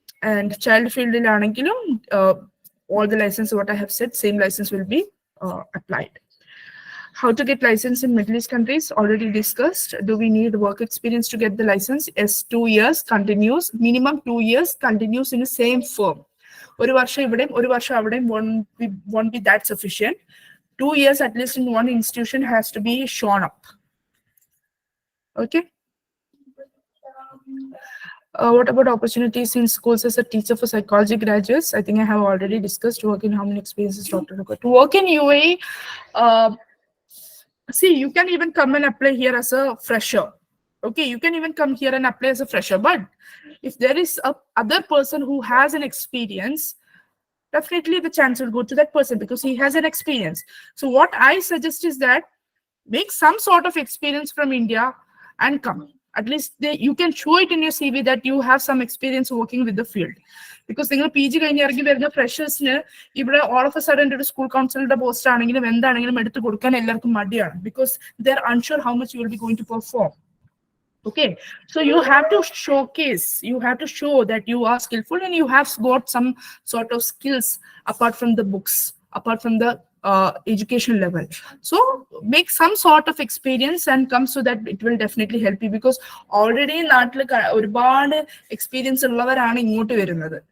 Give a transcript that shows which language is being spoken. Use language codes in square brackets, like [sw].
[en] And child field [ml] ആണെങ്കിലും [en] all the license what I have said, same license will be applied. How to get license in Middle East countries, already discussed. Do we need work experience to get the license? Yes, 2 years continuous, minimum 2 years continuous in the same firm. [ml] ഒരു വർഷം ഇവിടെയും ഒരു വർഷം അവിടെയും [en] won't be that sufficient. 2 years at least in one institution has to be shown up. Okay. What about opportunities in schools as a teacher for psychology graduates? I think I have already discussed. Work in how many experiences, Dr. Luka? To work in UAE, see, you can even come and apply here as a fresher. Okay, you can even come here and apply as a fresher. But if there is a other person who has an experience, definitely the chance will go to that person because he has an experience. So what I suggest is that make some sort of experience from India and come. At least you can show it in your CV that you have some experience working with the field. [ml] Because നിങ്ങൾ PG കഴിഞ്ഞ് ഇറങ്ങി വരുന്ന ഫ്രഷേഴ്സിന് ഇവിടെ [en] all of a sudden [ml] ഒരു school കൗൺസിലറുടെ post ആണെങ്കിലും എന്താണെങ്കിലും എടുത്ത് കൊടുക്കാൻ എല്ലാവർക്കും മടിയാണ്. [en] Because they are unsure how much you will be going to perform. Okay, so you have to showcase, you have to show that you are skillful and you have got some sort of skills apart from the books, apart from the education level. So make some sort of experience and come so that it will definitely help you because already [ml] നാട്ടിൽ ഒരുപാട് [en] experience [ml] ഉള്ളവരാണ് ഇങ്ങോട്ട് വരുന്നത്.